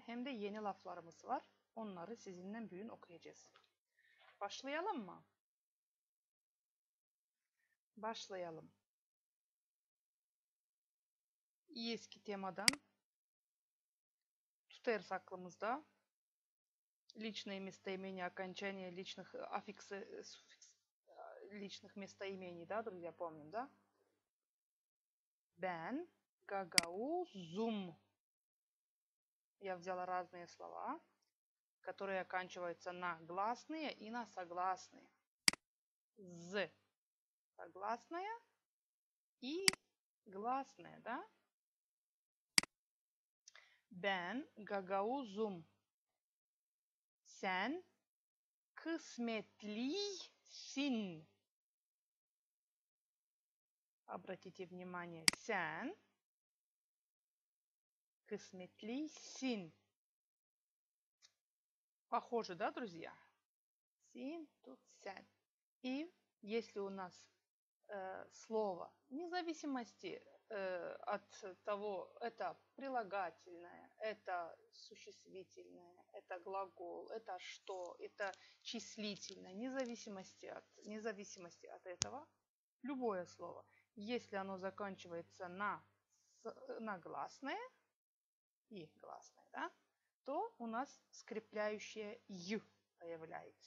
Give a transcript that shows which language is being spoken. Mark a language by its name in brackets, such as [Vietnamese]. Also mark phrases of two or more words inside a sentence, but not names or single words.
[Gagauz] Hem de yeni laflarımız var. Onları sizinle bugün okuyacağız. Başlayalım mı? Başlayalım. Eski temadan tutarız aklımızda. [Russian] Личные местоимения, окончания личных аффиксы, личных местоимений, да, друзья, помним, да? [Gagauz] Ben, гагаузум. [Russian] Я взяла разные слова, которые оканчиваются на гласные и на согласные. З согласная и гласная, да? [Gagauz] Ben гагаузум. Sen kısmetlisin. [Russian] Обратите внимание, [Gagauz] sen кысметлисин. [Russian] Похоже, да, друзья? Син, тут сен. И если у нас слово, вне зависимости от того, это прилагательное, это существительное, это глагол, это что, это числительное, вне зависимости от этого, любое слово, если оно заканчивается на гласное и гласное, да, то у нас скрепляющее «й» появляется.